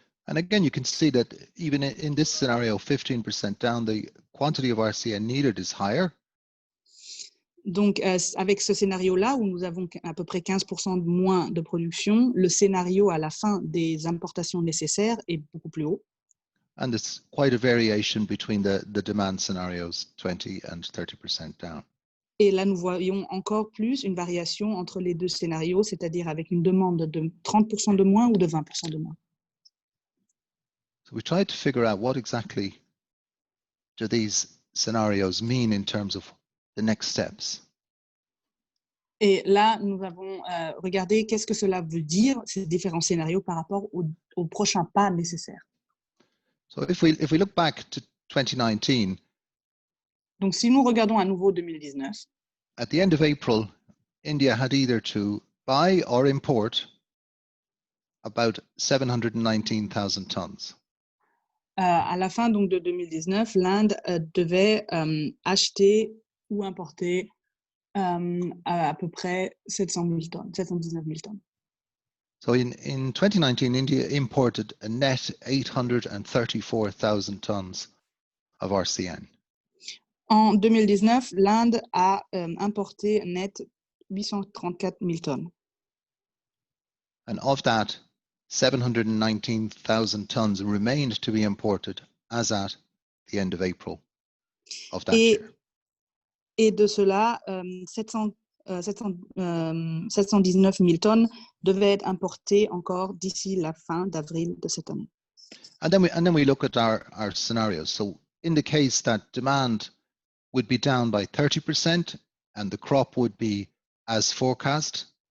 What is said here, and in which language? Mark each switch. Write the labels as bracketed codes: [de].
[en] And again, you can see that even in this scenario, 15% down, the quantity of RCN needed is higher. [fr] Donc, avec ce scénario-là, où nous avons à peu près 15% de moins de production, le scénario à la fin des importations nécessaires est beaucoup plus haut. [en] And there's quite a variation between the demand scenarios, 20 and 30% down. [fr] Et là, nous voyons encore plus une variation entre les deux scénarios, c'est-à-dire avec une demande de 30% de moins ou de 20% de moins. [en] So we tried to figure out what exactly do these scenarios mean in terms of the next steps. [fr] Et là, nous avons regardé qu'est-ce que cela veut dire, ces différents scénarios par rapport aux prochains pas nécessaires. [en] So if we look back to 2019, [fr] Donc, si nous regardons à nouveau 2019, [en] at the end of April, India had either to buy or import about 719,000 tons. [fr] À la fin donc, de 2019, l'Inde devait acheter ou importer à peu près 700 000 tonnes, 719 000 tonnes. [en] So in 2019, India imported a net 834,000 tons of RCN. [fr] En 2019, l'Inde a importé net 834 000 tonnes. [en] And of that, 719,000 tons remained to be imported as at the end of April of that year. [fr] Et de cela, 719 000 tonnes devaient être importées encore d'ici la fin d'avril de cette année. [en] And then we look at our scenarios. So in the case that demand would be down by 30% and the crop would be as forecast.